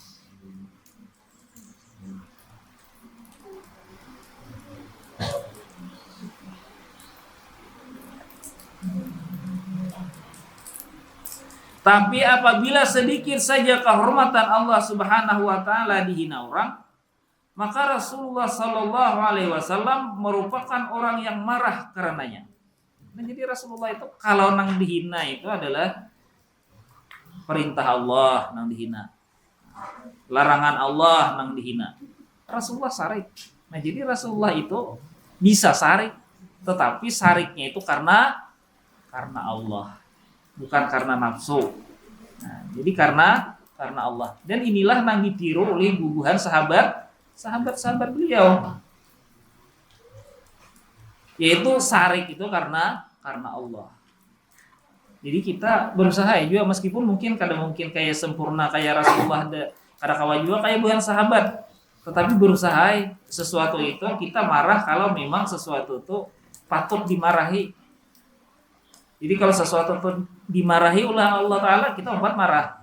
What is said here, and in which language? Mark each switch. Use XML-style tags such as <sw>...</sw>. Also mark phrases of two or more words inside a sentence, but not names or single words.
<id>Tapi apabila sedikit saja kehormatan Allah</id> <ar>سبحانه وتعالى</ar> <id>dihina orang, maka Rasulullah</id> <ar>صلى الله عليه وسلم</ar> <id>merupakan orang yang marah karenanya. Nah, jadi Rasulullah itu kalau nang dihina itu adalah perintah Allah nang dihina, larangan Allah nang dihina.</id> <bjn>Rasulullah sarik.</bjn> <id>Nah, jadi Rasulullah itu bisa sarik, tetapi sariknya itu karena Allah, bukan karena nafsu. Nah, jadi karena Allah. Dan inilah nang ditiru oleh bubuhan sahabat beliau. Yaitu sarik itu karena Allah. Jadi kita berusaha juga meskipun mungkin kayak sempurna kayak Rasulullah, kada kawa juga kayak bukan sahabat. Tetapi berusaha sesuatu itu kita marah kalau memang sesuatu itu patut dimarahi. Jadi kalau sesuatu itu dimarahi oleh Allah Ta'ala, kita membuat marah.</id>